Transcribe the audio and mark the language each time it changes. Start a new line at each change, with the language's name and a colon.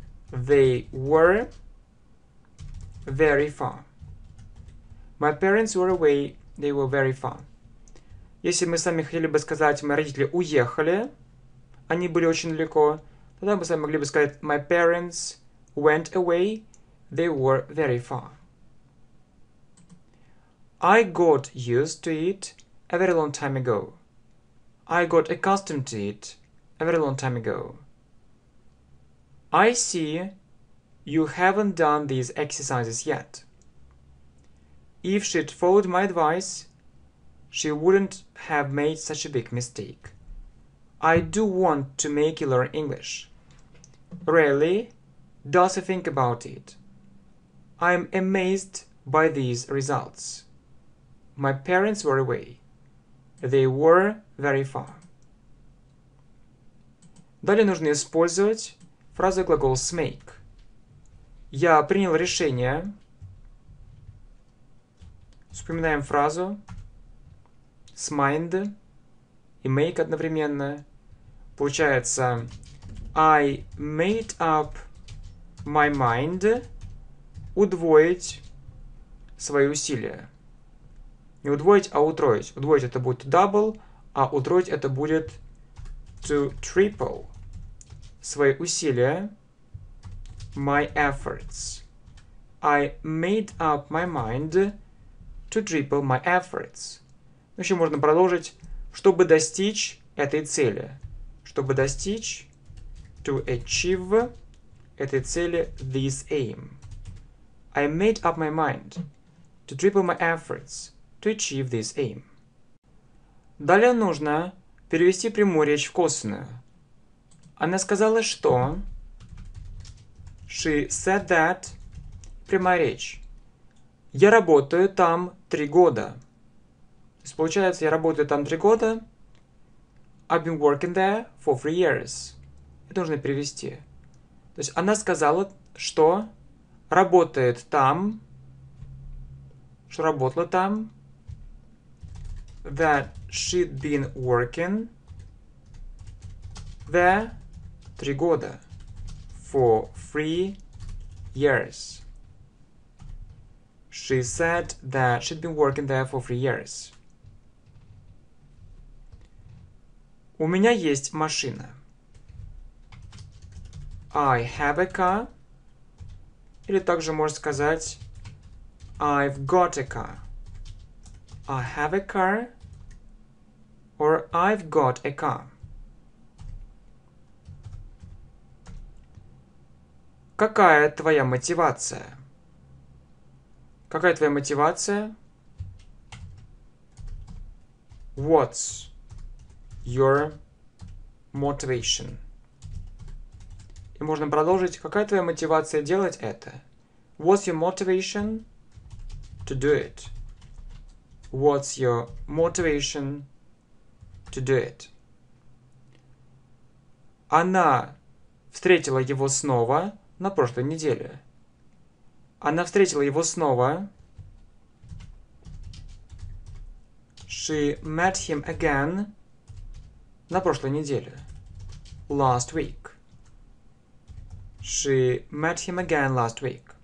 English: They were very far. My parents were away. They were very far.
Russian: Если мы сами хотели бы сказать, мои родители уехали, они были очень далеко, тогда мы сами могли бы сказать,
English: my parents went away. They were very far. I got used to it a very long time ago. I got accustomed to it a very long time ago. I see you haven't done these exercises yet. If she'd followed my advice, she wouldn't have made such a big mistake. I do want to make you learn English. Rarely does he think about it. I'm amazed by these results. My parents were away. They were very far.
Russian: Далее нужно использовать фразу глагол make. Я принял решение. Вспоминаем фразу mind и make одновременно. Получается
English: I made up my mind.
Russian: Удвоить свои усилия. Не удвоить, а утроить. Удвоить это будет double, а утроить это будет to triple. Свои усилия.
English: My efforts. I made up my mind to triple my efforts.
Russian: Еще можно продолжить, чтобы достичь этой цели. Чтобы достичь,
English: to achieve
Russian: этой цели,
English: this aim. I made up my mind to triple my efforts to achieve this aim.
Russian: Далее нужно перевести прямую речь в косвенную. Она сказала, что...
English: She said that...
Russian: Прямая речь. Я работаю там 3 года. То есть получается, я работаю там 3 года.
English: I've been working there for 3 years.
Russian: Это нужно перевести. То есть она сказала, что работает там, что работала там,
English: that she'd been working there
Russian: 3 года,
English: for 3 years. She said that she'd been working there for 3 years.
Russian: У меня есть машина.
English: I have a car.
Russian: Или также можно сказать
English: I've got a car. I have a car. Or I've got a car.
Russian: Какая твоя мотивация? Какая твоя мотивация?
English: What's your motivation?
Russian: И можно продолжить. Какая твоя мотивация делать это?
English: What's your motivation to do it? What's your motivation to do it?
Russian: Она встретила его снова на прошлой неделе. Она встретила его снова.
English: She met him again
Russian: на прошлой неделе.
English: Last week. She met him again last week.